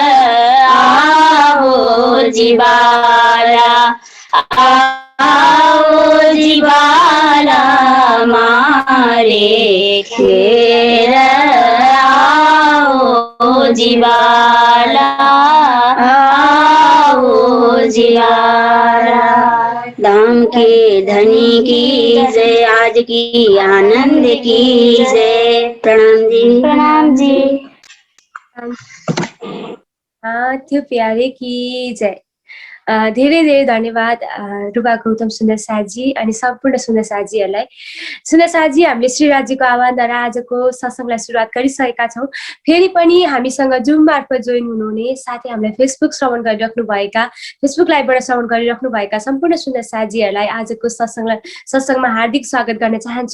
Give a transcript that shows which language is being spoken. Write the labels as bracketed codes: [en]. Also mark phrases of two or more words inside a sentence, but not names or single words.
[gu] आओ जीवाला आओ जीवाला मारे घेर आओ जीवाला आओ जीवाला। [hi] धाम के धनी की जय, आज की आनंद की जय। प्रणाम जी। प्रणाम जी। त्यो प्यारे की जय। [ne] धेरै धेरै धन्यवाद रुबा गौतम सुन्दर साजी अनि सम्पूर्ण सुन्दर साजीहरूलाई। सुन्दर साजी, हामीले श्रीराजीको आह्वानद्वारा आजको सत्सङ्गलाई सुरुवात गरिसकेका छौँ। फेरि पनि हामीसँग जुम मार्फत जोइन हुनुहुने साथै हामीलाई फेसबुक श्रवण गरिराख्नुभएका, फेसबुक लाइभबाट श्रवण गरिराख्नुभएका सम्पूर्ण सुन्दर साजीहरूलाई आजको सत्सङ्गमा हार्दिक स्वागत गर्न चाहन्छु।